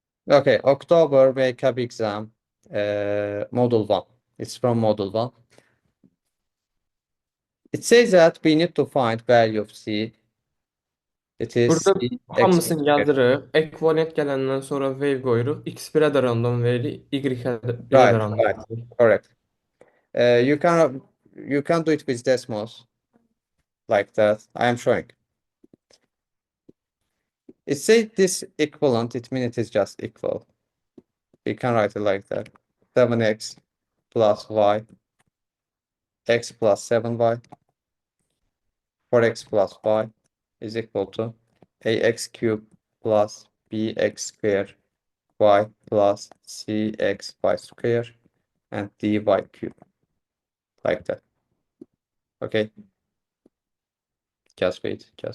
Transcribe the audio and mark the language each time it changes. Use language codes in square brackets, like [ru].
[en] Okay, October makeup exam, model 1. It's from model 1. It says that we need to find value of C. It is [az] Burada C hamısını yazırıq. Ekvivalent gələndən sonra wave qoyuruq. X1-ə də random veririk, Y-ə də random [en] Right. [az] veririk. [en] Correct. You can do it with Desmos like that. I am showing. It says this equivalent, it means it is just equal. We can write it like that. 7x plus y, x plus 7y, 4x plus y is equal to ax cubed plus bx squared y plus cx y squared and dy cubed. Like that. Okay. Just wait.